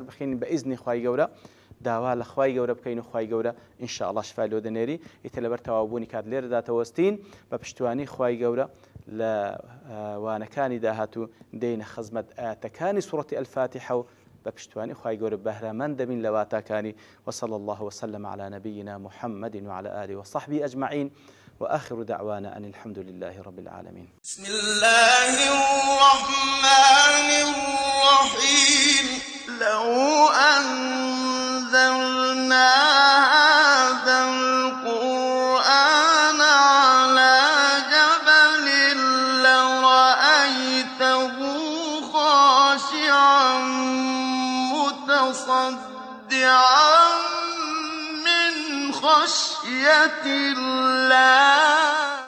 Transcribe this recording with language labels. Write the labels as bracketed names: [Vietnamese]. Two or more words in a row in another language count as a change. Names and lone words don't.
[Central Kurdish] بخین بە ئیزنی خوای گەورە داوا لە خوای گەورە بکەین و خوای گەورە ئینشاءالله شفای لۆ دەنێری ئیتر لەبەر تەواوبوونی کات لێرەدا تەوەستین بە پشتیوانی خوای گەورە لە وانەکانی داهاتوو دێینە خزمەت ئاەتەکانی سوورەتی ئەلفاتحە و بپشتواني خواهي قول بهرمان دمين لواتاكاني [Arabic] وصلى الله وسلم على نبينا محمد وعلى آله وصحبه أجمعين وآخر دعوانا أن الحمد لله رب العالمين. بسم الله الرحمن الرحيم. لو أنزلنا هذا القرآن على جبل لرأيته خاشعا متصدعا من خشية الله